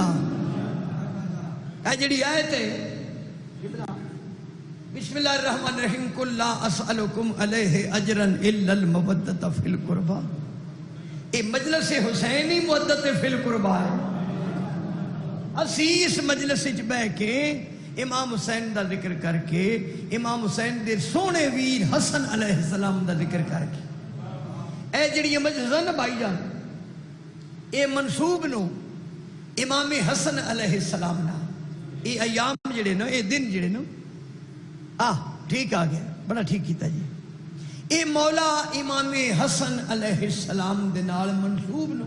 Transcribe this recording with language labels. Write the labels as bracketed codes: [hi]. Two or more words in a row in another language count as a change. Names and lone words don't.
[pa] اے جڑی آیت ہے [ar] بسم اللہ الرحمن الرحیم قل لا اسألکم علیہ اجرا الا المودۃ فی القربى، [pa] اے مجلس حسینی [ar] مودت فی القربى [pa] ہے۔ اسی اس مجلس وچ بیٹھ کے امام حسین دا ذکر کر کے امام حسین دے سونے ویر حسن [ar] علیہ السلام [pa] دا ذکر کر کے اے جڑی مجلس ہے نا بھائی جان، اے منسوب نو امام حسن [ar] علیہ السلام [pa] نا، اے ایام جڑے نا، اے دن جڑے نا، ٹھیک آ گیا، بڑا ٹھیک کیتا جی، اے مولا امام حسن [ar] علیہ السلام [pa] دے نال منسوب نو۔